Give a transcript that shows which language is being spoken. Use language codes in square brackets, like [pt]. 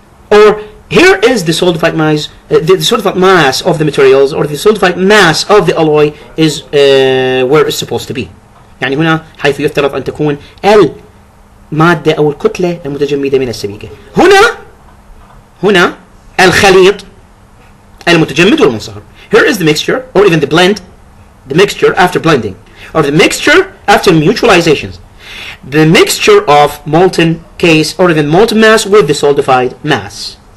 [en] Or here is the solidified mass, the solidified mass of the materials, or the solidified mass of the alloy is where it's supposed to be. [ar] يعني هنا حيث يفترض أن تكون المادة أو الكتلة المتجمدة من السبيكة. هنا الخليط المتجمد والمنصهر. [en] Here is the mixture, or even the blend, the mixture after blending, or the mixture after mutualizations. The mixture of molten case, or even molten mass with the solidified mass.